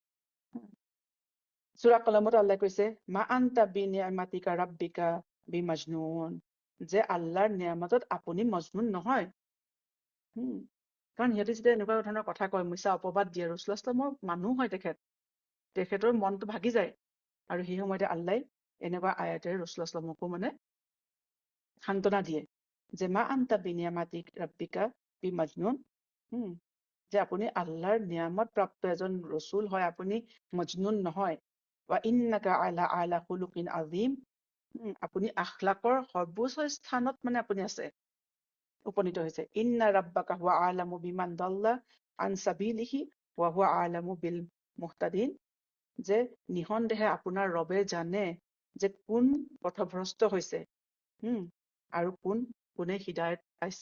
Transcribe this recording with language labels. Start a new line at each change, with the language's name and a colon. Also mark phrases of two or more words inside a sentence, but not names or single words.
Assamese: সূৰা কলমত আল্লাহ কৈছে,
Arabic: ما أنت بنعمة ربك بمجنون,
Assamese: যে আল্লাহৰ নিয়ামতত আপুনি মজনুন নহয়। কাৰণ সিহঁতে যেতিয়া এনেকুৱা ধৰণৰ কথা কয়, মিছা অপবাদ দিয়ে, ৰাসূলুল্লাহ ইছলামৰ মানুহ হয় তেখেতৰ মনটো ভাগি যায়, আৰু সেই সময়তে আল্লাহ এনেকুৱা আয়াতেৰে ৰাসূলুল্লাহ ইছলামকো মানে সান্তনা দিয়ে, যে
Arabic: ما أنت بنعمة ربك بمجنون,
Assamese: যে আপুনি আল্লাহৰ নিয়ামত প্ৰাপ্ত এজন ৰসুল হয়, আপুনি মজনুন নহয়।
Arabic: وإنك على خلق عظيم,
Assamese: আপুনি আখলাকৰ সৰ্বোচ্চ স্থানত মানে আপুনি আছে, উপনীত হৈছে।
Arabic: إن ربك هو أعلم بمن ضل عن سبيله وهو أعلم بالمهتدين,
Assamese: যে নিঃসন্দেহে আপোনাৰ ৰবে জানে যে কোন পথভ্ৰষ্ট হৈছে, আৰু কোনে হিদায়ত পাইছে।